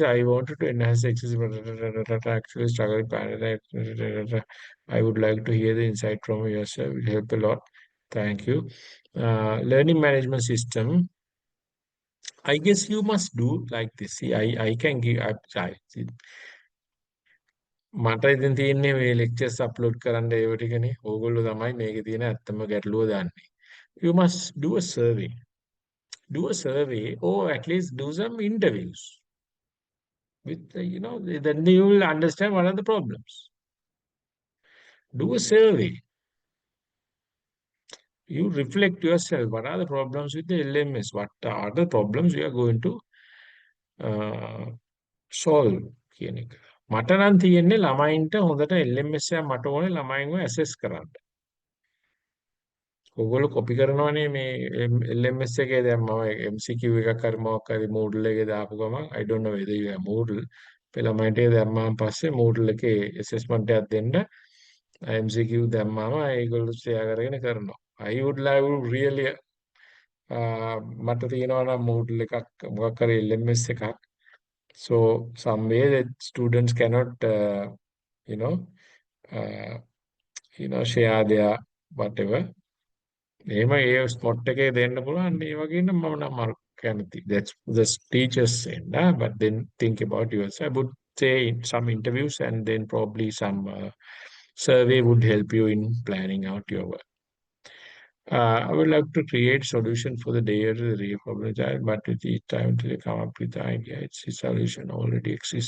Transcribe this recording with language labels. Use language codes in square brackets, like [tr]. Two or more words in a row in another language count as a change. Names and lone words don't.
[en] I wanted to enhance the accessibility. Actually, struggling. I would like to hear the insight from yourself. It will help a lot. Thank you. Learning management system. I guess you must do like this. See, I can give. [si] මට ඉතින් තියෙන්නේ මේ [en] lectures upload [si] කරන්න ඒව ටිකනේ. ඕගොල්ලෝ තමයි මේකේ තියෙන ඇත්තම ගැටලුව දන්නේ. [en] You must do a survey. Do a survey or at least do some interviews. With then you will understand what are the problems. Do a survey. You reflect yourself. What are the problems with the LMS? What are the problems you are going to solve? [si] කියන එක. මට නම් තියෙන්නේ ළමයින්ට හොඳට LMS එක මට ඕනේ ළමයින්ව assess කරන්න. ඔයගොල්ලෝ copy කරනවනේ මේ LMS එකේ දැන් මම MCQ එකක් හරි මොකක් හරි Moodle එකේ දාපු ගමන් [en] I don't know whether you have Moodle. [si] ළමයින්ට ඒක දැම්මාන් පස්සේ Moodle එකේ assessment එකක් දෙන්න MCQ දැම්මාම ඒගොල්ලෝ share කරගෙන කරනවා. [en] I would like really [si] මට තියෙනවා නම් Moodle එකක් මොකක් හරි LMS එකක්. [en] So some way that students cannot share their whatever. [si] එහෙම ඒ ස්පොට් එකේ දෙන්න පුළුවන් ඒ වගේ නම් මම නම් අර කැමති. [en] That's the teachers saying, but then think about yourself. I would say some interviews and then probably some survey would help you in planning out your work. I would like to create solution for the day of the reform child, but with each time till you come up with the idea, it's a solution already exists.